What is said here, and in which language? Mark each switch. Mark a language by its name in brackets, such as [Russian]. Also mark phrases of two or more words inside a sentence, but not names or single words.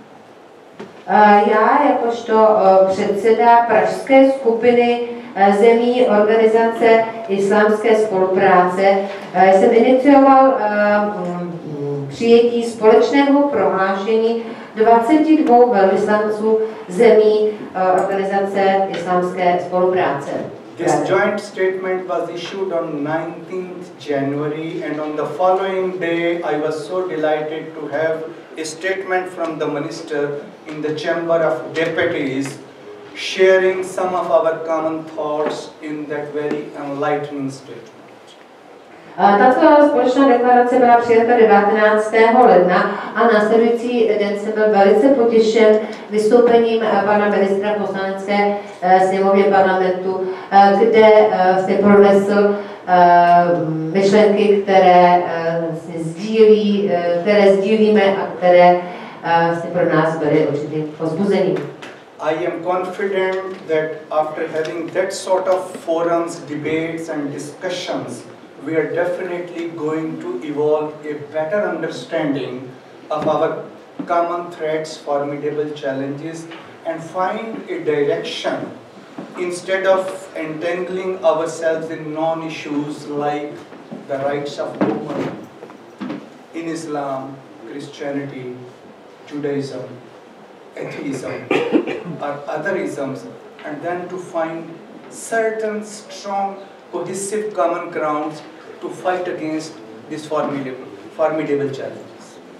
[Czech] Já jakožto předseda pražské skupiny zemí organizace islámské spolupráce jsem inicioval přijetí společného prohlášení 22 velvyslanců zemí organizace islámské spolupráce. [English] This joint statement was issued on 19th January, and on the following day I was so delighted to have a statement from the minister in the Chamber of Deputies sharing some of our common thoughts in that very enlightening statement. [Czech] Tato společná deklarace byla přijata 19. ledna a následující den jsem byl velice potěšen vystoupením pana ministra poslanecké sněmovny parlamentu, kde se pronesl myšlenky, které sdílíme a které pro nás byly určitým povzbuzením. [English] I am confident that after having that sort of forums, debates and discussions, we are definitely going to evolve a better understanding of our common threats, formidable challenges, and find a direction instead of entangling ourselves in non-issues like the rights of women in Islam, Christianity, Judaism, atheism, or other isms, and then to find certain strong, cohesive common grounds to fight against these formidable challenges.